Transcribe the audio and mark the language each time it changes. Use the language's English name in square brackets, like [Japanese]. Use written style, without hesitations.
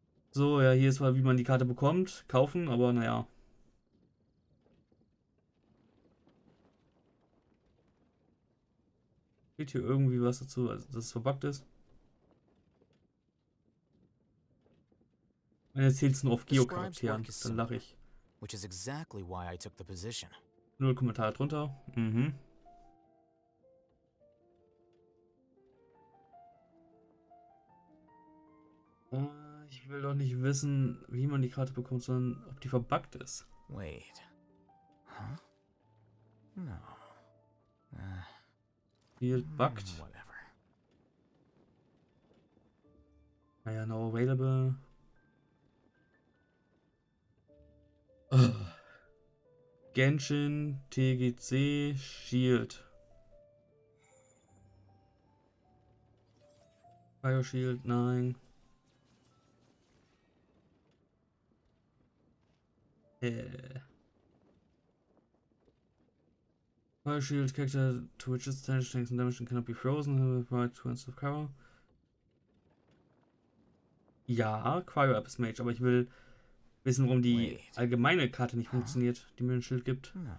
[German] So, ja, hier ist mal, wie man die Karte bekommt. Kaufen, aber naja. Steht hier irgendwie was dazu, also, dass es verbuggt ist? Und jetzt zählt es nur auf Geocharakteren, dann lache ich. [English] Which is exactly why I took the position. [German] 0 Kommentare drunter. Mhm. Ich will doch nicht wissen, wie man die Karte bekommt, sondern ob die verbuggt ist. [English] Wait. Huh? No. Field bugged. Whatever. Naja, no available. Genshin, TGC, Shield. [German] Fire Shield, nein. [English] Fire Shield character to which its damage tanks and damage and cannot be frozen. Provide 2 instead of cover. [German] Ja, Cryo App ist Mage, aber ich will wissen, warum die allgemeine Karte nicht funktioniert, die mir ein Schild gibt.